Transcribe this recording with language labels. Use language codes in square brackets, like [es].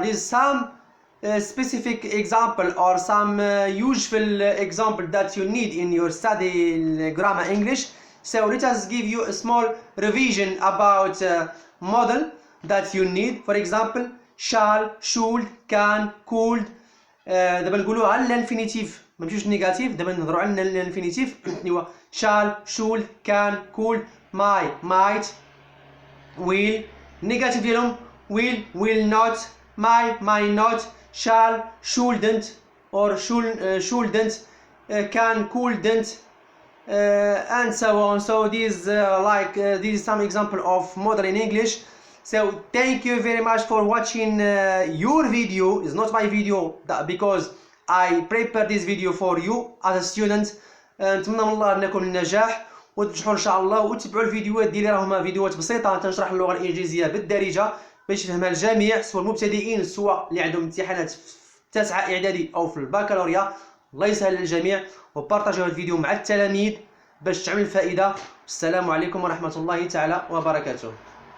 [en] There's some specific example or some useful example that you need in your study in grammar English. So let us give you a small revision about model that you need. For example, shall, should, can, could. [ar] دابا نقولوا على الانفينيتيف ما نمشيوش نيجاتيف، دابا نهضروا على الانفينيتيف اللي هو [en] shall, should, can, could, might, will. [ar] النيجاتيف ديالهم [en] will not, might not, shall, shouldn't or shouldn't, can, couldn't, and so on. So these this is some example of model in English. So thank you very much for watching your video. It's not my video because I prepared this video for you as a student. [ar] نتمنى من الله انكم النجاح وتنجحوا ان شاء الله، وتتبعوا الفيديوهات ديالي، راهم فيديوهات بسيطه تنشرح اللغه الانجليزيه بالدارجه باش يفهمها الجميع، سواء المبتدئين سواء اللي عندهم امتحانات في تاسعه اعدادي او في البكالوريا. الله يسهل للجميع، وبارطاجيو الفيديو مع التلاميذ باش تعمل فائده. السلام عليكم ورحمه الله تعالى وبركاته.